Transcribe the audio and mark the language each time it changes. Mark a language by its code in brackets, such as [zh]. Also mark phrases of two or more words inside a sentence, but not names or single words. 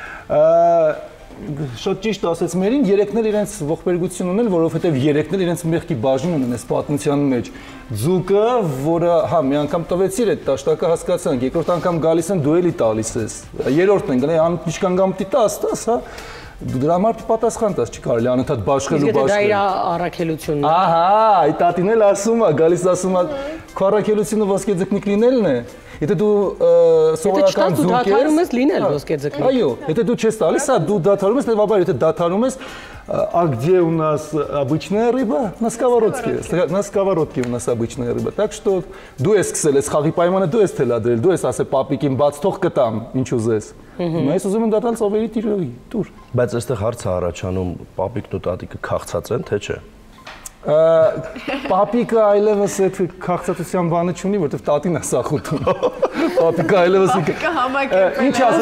[hy] Շատ ճիշտ ասեց Մերին, երեքն էլ իրենց ողբերգություն ունեն, որովհետև երեքն էլ իրենց մեղքի բաժին ունեն այս պատմության մեջ։ Ձուկը, որը հա մի անգամ տվեցիր այդ տաշտակը հասկացանք, երկրորդ անգամ գալիս են դու էլի տալիս ես։ Երրորդն են գնա ինչքան գամտի տաս, հա։ Դրա համար պատասխան տաս չի կարելի անընդհատ բաշխել ու բաշխել։ Դա իր առաքելությունն է։ Ահա, այդ տատին էլ ասում է, գալիս ասում է, քո առաքելությունը ոսկե ձկնիկ լինելն է։ Եթե դու սովորական ձուկ ես, դադարում ես լինել ոսկե ձկնիկ։ Այո, եթե դու չես տալիս, դու դադարում ես, հետեւաբար եթե դադարում ես, [ru] а где у нас обычная рыба? На сковородке. На сковородке у нас обычная рыба. Так что [hy] դու ես սկսել ես խաղի պայմանը դու ես թելադրել, դու ես ասել պապիկին բաց թող կտամ, ինչ ուզես։ Ես ուզում եմ դատալ ծովերի տիրոյի, դուր։ Բայց այստեղ հարց է առաջանում, պապիկն ու տատիկը քաղցած են, թե չէ։ Պապիկը այլևս այդ քաղցածության բանը չունի, որովհետև տատին է սախուտում։ Պապիկը այլևս ինչ ասես,